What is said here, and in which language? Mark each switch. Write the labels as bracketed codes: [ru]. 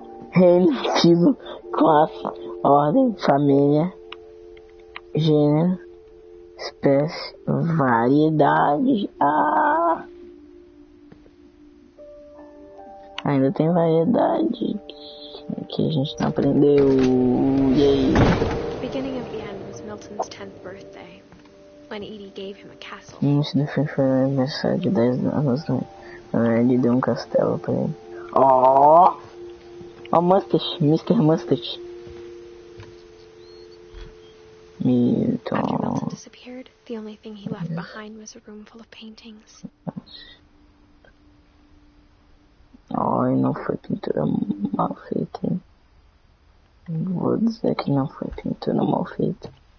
[pt] Reino, estilo, classe, ordem, família, gênero, espécie, variedade. Ainda tem variedade. Aqui a gente não aprendeu. E aí? [en] Beginning of the end was Milton's 10th birthday, when Edie gave him a castle. [pt] Isso foi aniversário de 10 anos, né? Ele deu um castelo pra ele. [en] Mustache, Mr. Mustache. Milton. After Milton disappeared, the only thing he left behind was a room full of paintings. [pt] E não foi pintura mal feita, hein? Vou dizer que não foi pintura mal feita.